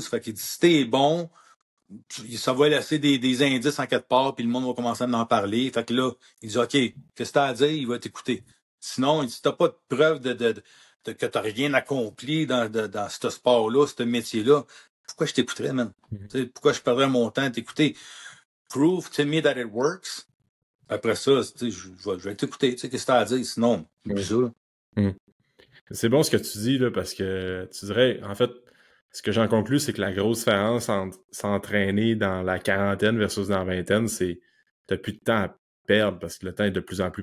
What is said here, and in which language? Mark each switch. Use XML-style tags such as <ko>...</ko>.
<fr>Fait qu'il dit, si t'es bon, ça va laisser des indices en quelque part, puis le monde va commencer à en parler. Fait que là, il dit, OK, qu'est-ce que t'as à dire? Il va t'écouter. Sinon, il dit, si t'as pas de preuve que t'as rien accompli dans ce sport-là, ce métier-là, pourquoi je t'écouterais, man? Mhm. Tu sais, pourquoi je perdrais mon temps à t'écouter?</fr> <en>Prove to me that it works.</en> <fr>Après ça, tu sais, je vais t'écouter. Tu sais, qu'est-ce que t'as à dire? Sinon, oublie Ouais. ça, là. Mhm. C'est bon ce que tu dis, là, parce que tu dirais, en fait, ce que j'en conclus, c'est que la grosse différence entre s'entraîner dans la quarantaine versus dans la vingtaine, c'est que t'as plus de temps à perdre parce que le temps est de plus en plus</fr>